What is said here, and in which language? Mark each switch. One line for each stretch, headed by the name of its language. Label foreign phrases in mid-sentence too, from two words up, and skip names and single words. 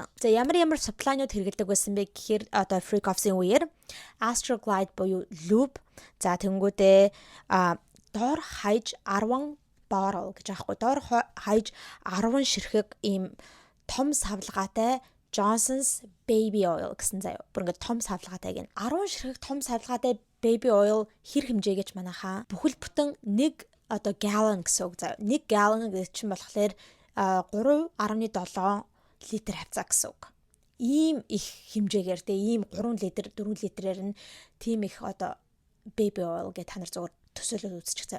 Mongolian: За ямар supply-нууд хэрэгэлдэг байсан бэ гэхээр одоо
English: freak off-
Mongolian: ийн үеэр Astroglide буюу loop, за тэнгүүдээ доор хаяж 10 bottle гэж аахгүй, доор хаяж 10 ширхэг ийм том савлгаатай Johnson's baby oil гэсэн заяа. Бүр ингээд том савлгаатай гэн. 10 ширхэг том савлгаатай
English: baby oil
Mongolian: хэр хэмжээ гэж манайхаа бүхэл бүтэн 1 одоо gallon гэсэн үг заяа. 1 gallon гэдэг чинь болохоор 3.7 литр хавцаа гэсэн үг. Ийм их хэмжээгээр те ийм 3 литр 4 литрээр нь тийм их одоо
English: baby oil
Mongolian: гэж та нар зүгээр төсөөлөд үзчих заяа.